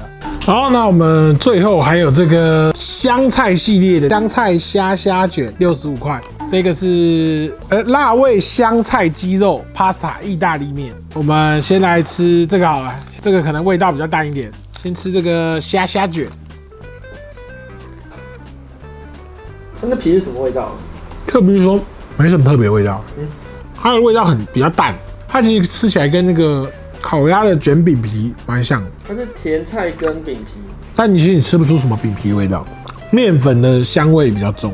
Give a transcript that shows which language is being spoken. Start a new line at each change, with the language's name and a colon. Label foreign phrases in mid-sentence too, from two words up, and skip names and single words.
Chinese: 好，那我們最後還有這個香菜系列的香菜蝦卷65塊，這個是辣味香菜雞肉 pasta 意大利麵。我們先來吃這個好了，這個可能味道比較淡一點。先吃這個蝦卷，它那皮是什麼味道？特別說沒什麼特別味道，它的味道比較淡。它其實吃起來跟那個烤鴨的卷餅皮蠻像的，它是甜菜跟餅皮，但其實你吃不出什麼餅皮的味道，麵粉的香味比較重。